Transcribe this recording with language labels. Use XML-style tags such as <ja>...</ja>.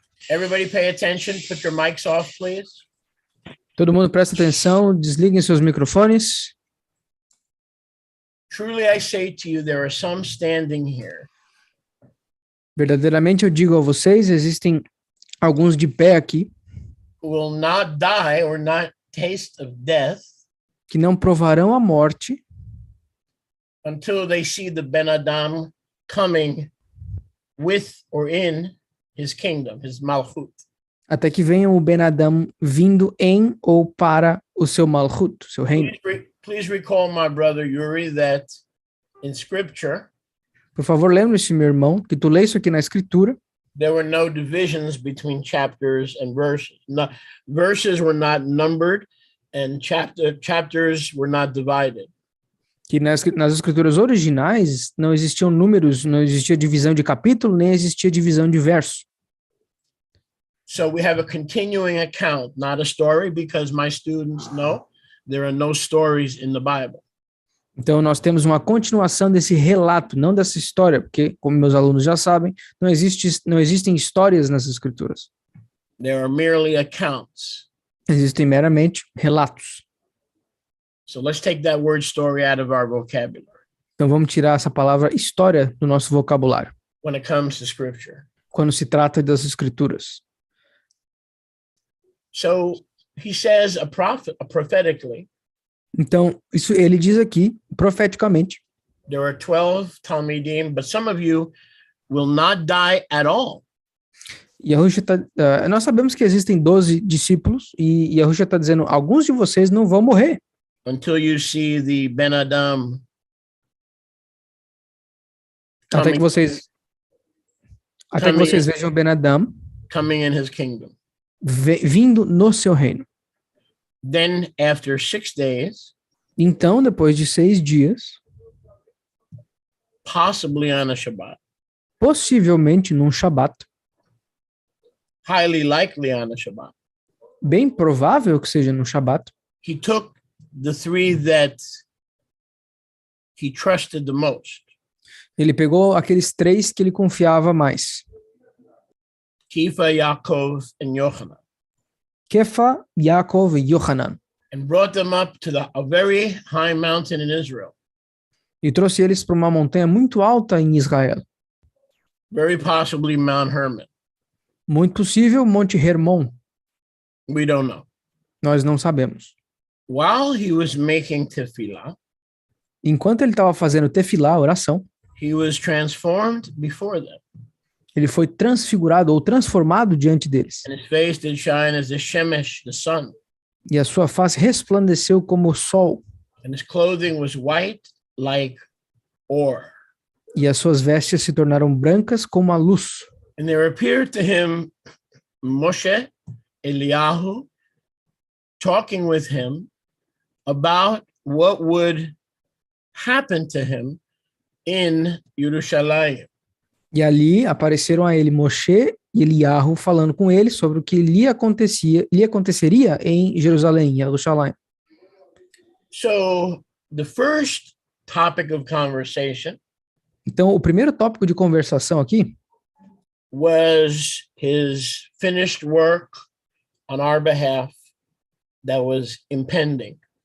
<en>Everybody pay attention. Put your mics off, please.</en> <pt>Todo mundo presta atenção, desliguem seus microfones.</pt> <en>Truly I say to you, there are some standing here.</en> <pt>Verdadeiramente eu digo a vocês, existem alguns de pé aqui</pt> <en>who will not die or not taste of death</en> <pt>que não provarão a morte</pt> <en>until they see the Ben Adam coming with or in his kingdom, his malchut.</en> <pt>Até que venham o Ben Adam vindo em ou para o seu malchut, seu reino.</pt> <en>Please recall my brother Yuri that in scripture,</en> <pt>por favor, lembre-se, meu irmão, que tu lê isso aqui na escritura.</pt> <en>There were no divisions between chapters and verses. Verses were not numbered and chapters were not divided.</en> <pt>Que nas escrituras originais não existiam números, não existia divisão de capítulo, nem existia divisão de verso.</pt> <en>So we have a continuing account, not a story, because my students know there are no stories in the Bible.</en> <pt>Então, nós temos uma continuação desse relato, não dessa história, porque, como meus alunos já sabem, não existem histórias nas escrituras.</pt> <en>There are merely accounts.</en> <pt>Existem meramente relatos.</pt> <en>So let's take that word story out of our vocabulary.</en> <pt>Então, vamos tirar essa palavra história do nosso vocabulário.</pt> <en>When it comes to scripture.</en> <pt>Quando se trata das escrituras.</pt> <en>So he says prophetically.</en> <pt>Então, isso ele diz aqui, profeticamente.</pt> <en>There are 12 Talmidim, but some of you will not die at all.</en> <pt>Yahusha nós sabemos que existem 12 discípulos, e Yahusha está dizendo, alguns de vocês não vão morrer.</pt> <en>Until you see the Ben Adam.</en> <pt>Até que vocês vejam o Ben Adam</pt> <en>coming in his kingdom.</en> <pt>Vindo no seu reino.</pt> <en>Then after 6 days,</en> <pt>então depois de 6 dias,</pt> <en>possibly on a Shabbat,</en> <pt>possivelmente num Shabat,</pt> <en>highly likely on a Shabbat,</en> <pt>bem provável que seja num Shabat,</pt> <en>he took the three that he trusted the most.</en> <pt>Ele pegou aqueles 3 que ele confiava mais.</pt> <en>Kefa, Yaakov, and Yochanan.</en> <pt>Kefa, Yaakov e Yohanan.</pt> <en>And brought them up to a very high mountain in Israel.</en> <pt>E trouxe eles para uma montanha muito alta em Israel.</pt> <en>Very possibly Mount Hermon.</en> <pt>Muito possível Monte Hermon.</pt> <en>We don't know.</en> <pt>Nós não sabemos.</pt> <en>While he was making tefillah,</en> <pt>enquanto ele estava fazendo tefilá, oração,</pt> <en>he was transformed before them.</en> <pt>Ele foi transfigurado ou transformado diante deles.</pt> <en>And his face did shine as the shemesh, the sun.</en> <pt>E a sua face resplandeceu como o sol.</pt> <en>And his clothing was white like ore.</en> <pt>E as suas vestes se tornaram brancas como a luz.</pt> <en>And there appeared to him Moshe, Eliyahu, talking with him about what would happen to him in Yerushalayim.</en> <pt>E ali apareceram a ele Moshe e Eliyahu falando com ele sobre o que lhe aconteceria em Jerusalém, em Jerusalém.</pt> <en>So the first topic of conversation</en> <pt>Então, o primeiro tópico de conversação aqui</pt> <en>was his finished work on our behalf that was impending.</en>